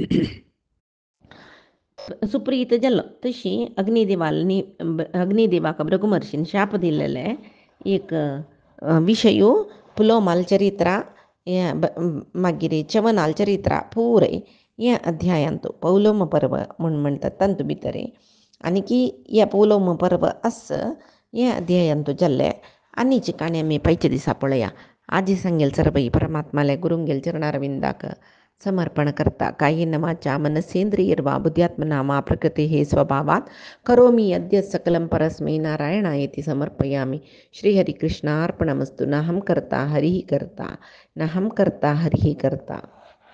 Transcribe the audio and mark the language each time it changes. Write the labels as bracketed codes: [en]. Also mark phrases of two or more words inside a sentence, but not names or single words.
[kok] सुप्रीत जालो तशी अग्निदेवाक भृगु महर्षीन शाप दिल्लेले एक विशयो पुलोमाल चरित्रा मागीर चवनाल चरित्रा पुरे ह्या अध्यायांत पौलोम पर्व म्हूण म्हणटात तांतू भितर आनी की ह्या पौलोम पर्व आस ह्या अध्यायांत जाल्ले आनीची काणी आमी पयच्या दिसा पळया आजी सांगेल सरबई परमात्माले गुरूंगेल चरणारविंदाक समर्पण करता. [sa] कायेन वाचा मनसेंद्रियर्वा बुद्ध्यात्मना वा प्रकृतेः स्वभावात् करोमि यद्यत् सकलं परस्मै नारायणायेति समर्पयामि. श्रीहरिकृष्णार्पणमस्तु. नाहं कर्ता हरिः कर्ता, नाहं कर्ता हरिः कर्ता.